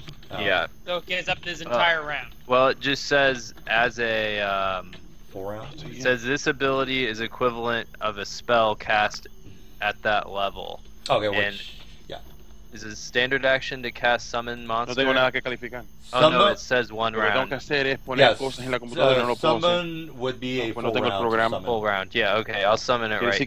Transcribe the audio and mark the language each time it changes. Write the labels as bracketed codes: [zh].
[en] Yeah. So it gets up this entire round. Well, it just says as a 4 rounds. It says this ability is equivalent of a spell cast at that level. Okay, and is it standard action to cast summon monster? [es] No tengo nada que calificar. [en] Oh no, it says 1 round. [es] Lo que tengo que hacer es poner cosas en la computadora y no lo puedo hacer. [en] Summon would be a full round. Full round. Yeah, okay. I'll summon it right here.